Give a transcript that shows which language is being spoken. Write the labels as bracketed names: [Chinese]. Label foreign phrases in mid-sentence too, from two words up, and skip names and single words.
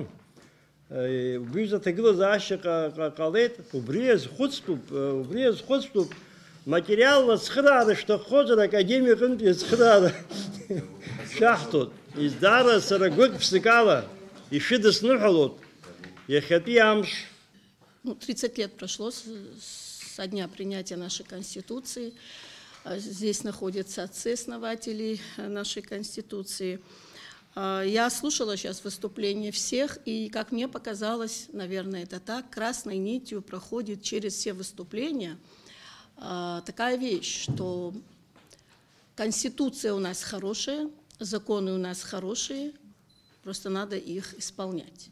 [Abkhazian] Убри заҭагылазаашьа ҟалеит, убри азхәыцтәуп, материалла ацхыраара шәҭаххозар академиаҟынтәи ацхыраара шәаҳҭот. Издаара сара гәык-ԥсык ала ишәыдысныҳәалоит иахьатәи амш. [Russian] 30 лет прошло со дня принятия нашей Конституции. Здесь находятся отцы-основатели нашей Конституции. Я слушала сейчас выступления всех, и, как мне показалось, наверное, это так, красной нитью проходит через все выступления такая вещь, что Конституция у нас хорошая, законы у нас хорошие, просто надо их исполнять.